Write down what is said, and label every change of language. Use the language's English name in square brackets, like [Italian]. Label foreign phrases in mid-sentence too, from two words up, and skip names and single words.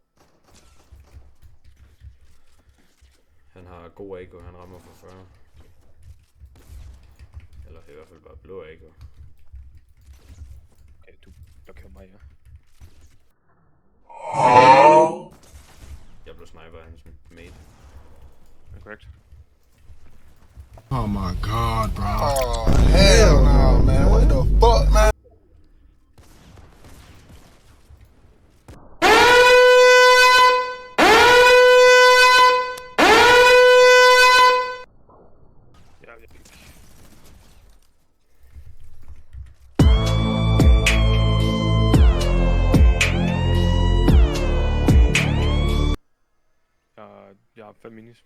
[Danish] Han har god AQ, han rammer for 40. Eller i hvert fald bare blå AQ. Okay, du blokerer mig, ja. Jeg blev sniper af hans mate. [English] Correct. Oh my god, bro. Oh, hell no, man. What the fuck, man? [Danish] Ja, jeg fik. Jeg har 5 minis.